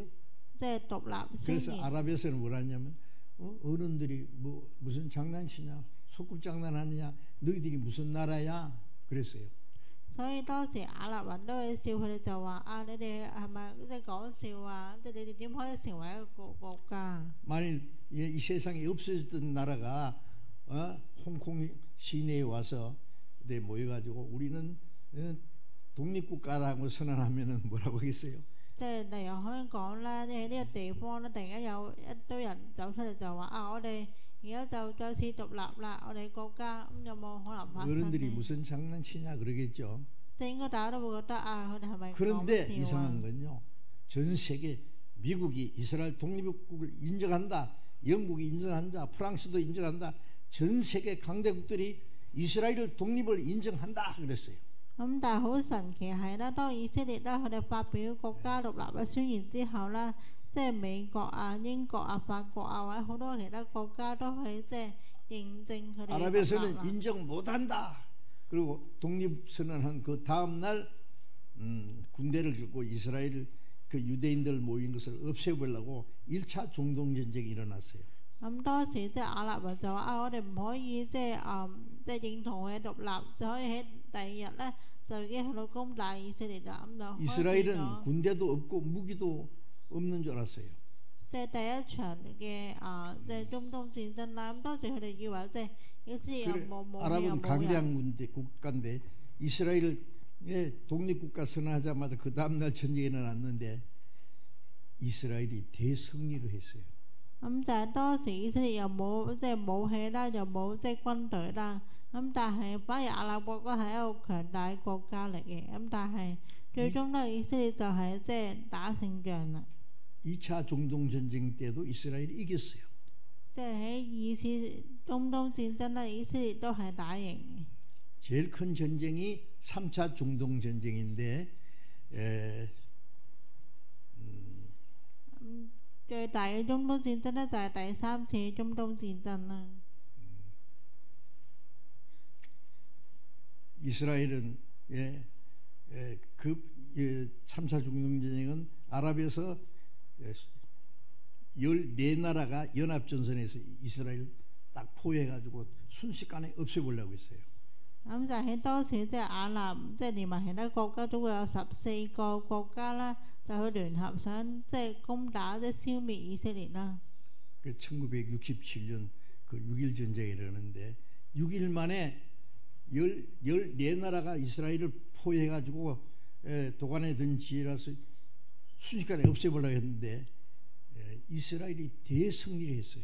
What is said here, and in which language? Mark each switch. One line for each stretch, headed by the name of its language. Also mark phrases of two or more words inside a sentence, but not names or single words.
Cantonese: 即係獨立宣
Korean: 그래서
Cantonese: 言。
Korean: 아랍에서는 뭐라냐면 어른들이 뭐 무슨 장난치냐, 소꿉장난하느냐, 너희들이 무슨 나라야? 그랬어요.
Cantonese: 所以當時亞納人都會笑佢哋，就話啊，你哋係咪即係講笑啊？即係你哋點可以成為一個國家？
Korean: 만일 이 세상에 없어졌던 나라가 홍콩 시내에 와서 모여가지고 우리는 독립국가라고 선언하면은 뭐라고 하겠어요?
Cantonese: 即係例如香港啦，即係呢個地方咧，突然間有一堆人走出嚟就話啊，我哋而家就再次獨立啦，我哋國家咁有冇可能發生
Korean: 어른들이
Cantonese: 呢？
Korean: 무슨 장난치냐 그러겠죠.
Cantonese: 即係應該大家都會覺得啊，佢哋係咪講
Korean: 그런데
Cantonese: 笑啊？
Korean: 이상한 건요. 전 세계 미국이 이스라엘 독립국을 인정한다. 영국이 인정한다. 프랑스도 인정한다. 전 세계 강대국들이 이스라엘 독립을 인정한다 그랬어요.
Cantonese: 咁但係好神奇係啦，當以色列啦佢哋發表國家獨立嘅宣言之後啦，即係美國啊、英國啊、法國啊或者好多其他國家都係即係認證佢哋嘅獨立
Korean: 아랍에서는
Cantonese: 啦。
Korean: 인정 못한다. 그리고 독립 선언한 그 다음 날 군대를 들고 이스라엘 그 유대인들 모인 것을 없애보려고 1차 중동 전쟁이 일어났어요.
Cantonese: 咁當時即係亞納人就話啊，我哋唔可以即係認同佢嘅獨立，就可以喺第二日咧就已經去到攻打以色列啦。咁就開始
Korean: 이스라엘은
Cantonese: 咗
Korean: 군대도 없고 무기도 없는 줄 알았어요.
Cantonese: 即係第一場嘅即係中東戰爭啦。咁當時佢哋以為即係以色列又
Korean: 그래,
Cantonese: 冇武器又
Korean: 아랍은
Cantonese: 冇
Korean: 강대한
Cantonese: 人，
Korean: 국가인데 이스라엘의 독립국가 선언하자마자 그 다음날 전쟁이 일어났는데 이스라엘이 대승리를 했어요.
Cantonese: 咁就係當時以色列又冇即係武器啦，又冇即係軍隊啦。咁但係反而亞納國家係一個強大國家嚟嘅。咁但係最終咧，以色列就係即係打勝仗啦。
Korean: 2차 중동 전쟁 때도 이스라엘이 이겼어요.
Cantonese: 即係喺二次中東戰爭咧，以色列都係打贏嘅。
Korean: 제일 큰 전쟁이 3차 중동 전쟁인데
Cantonese: 最大嘅中東戰爭咧就係第三次中東戰爭啦。
Korean: 이스라엘은 그 3차 중동 전쟁은 아랍에서 14나라가 연합전선에서 이스라엘 딱 포위해가지고 순식간에 없애보려고 했어요.
Cantonese: 咁就喺當時即係亞納即係連埋其他國家都會有14個國家啦，就去聯合想即係攻打即係消滅以色列啦。
Korean: 그 1967년 그 6.1 전쟁이 일어났는데 6일 만에 14나라가 이스라엘을 포위해가지고 도관에 든 지혜라서 순식간에 없애보려고 했는데 이스라엘이 대승리를 했어요.